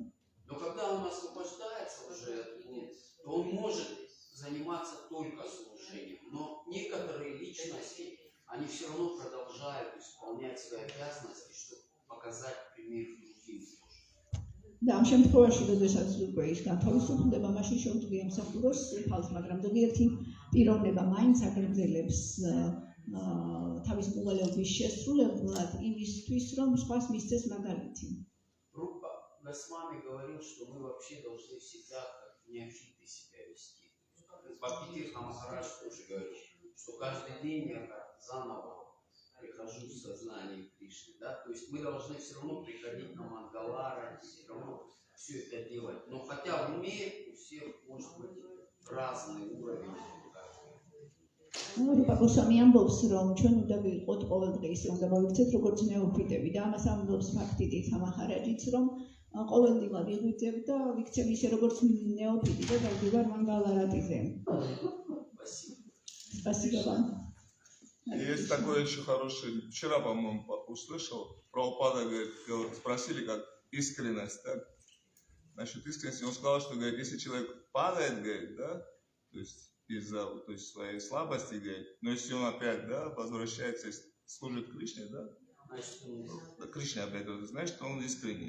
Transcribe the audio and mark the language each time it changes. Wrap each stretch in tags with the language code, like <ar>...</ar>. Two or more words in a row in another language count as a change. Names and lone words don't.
<ru>Но когда он освобождается уже, то он может заниматься только служением. Но некоторые личности, они все равно продолжают исполнять свои обязанности, чтобы показать пример другим тоже.</ru> <ka>და ამ შემთხვევაში, როდესაც უკვე ის განთავისუფლდება, მაშინ შეუძლია ემსახუროს უფალს, მაგრამ ზოგიერთი პიროვნება მაინც აგრძელებს თავის მოვალეობის შესრულებლად იმისთვის, რომ სხვას მისცეს მაგალითი.</ka> <ru>Группа Госмами говорил, что мы вообще должны всегда как неофиты себя вести. Бхактивinoda Махарадж тоже говорил, что каждый день я как заново прихожу в сознание Кришны. Да? То есть мы должны все равно приходить на Мангалара, все равно все это делать. Но хотя в уме у всех может быть разный уровень.</ru> <ka>რუპა გოსვამი ამბობს, რომ ჩვენ უნდა ვიყოთ ყოველდღე ისე უნდა მოვიქცეთ, როგორც ნეოფიტები და ამას ამბობს Bhaktivinod Maharajიც, რომ ყოველდღე ვიღვიძებ და ვიქცევ ისე როგორც ნეოფიტი და დავდივარ Мангаларатиზე.</ka> <ru>Спасибо вам. Есть такой очень хороший, вчера, по-моему, услышал, Прабхупада говорит, спросили, как искренность, так? Насчет искренности, он сказал, что, говорит, если человек падает, говорит, да, то есть из-за своей слабости, говорит, но если он опять, да, возвращается и служит Кришне, да, Кришне опять, значит, он искренний.</ru>